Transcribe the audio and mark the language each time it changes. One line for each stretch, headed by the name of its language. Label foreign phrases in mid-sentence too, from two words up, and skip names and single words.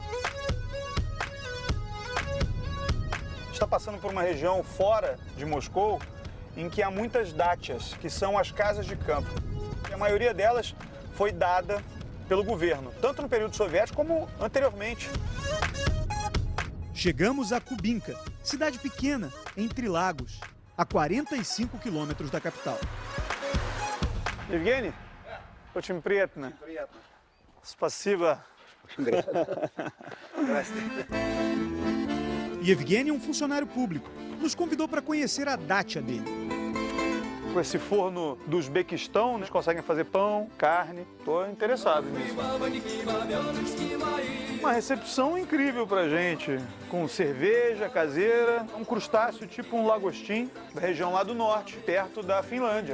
Portuguese: Está passando por uma região fora de Moscou, em que há muitas dátias, que são as casas de campo. A maioria delas foi dada pelo governo, tanto no período soviético como anteriormente. Chegamos a Kubinka, cidade pequena, entre lagos, a 45 quilômetros da capital.
Russian: Evgeny, очень приятно. Спасибо.
Portuguese: E Evgeny é um funcionário público. Nos convidou para conhecer a dátia dele. Com esse forno do Uzbequistão, eles conseguem fazer pão, carne. Estou interessado nisso. Uma recepção incrível pra gente, com cerveja caseira, um crustáceo tipo um lagostim, da região lá do norte, perto da Finlândia.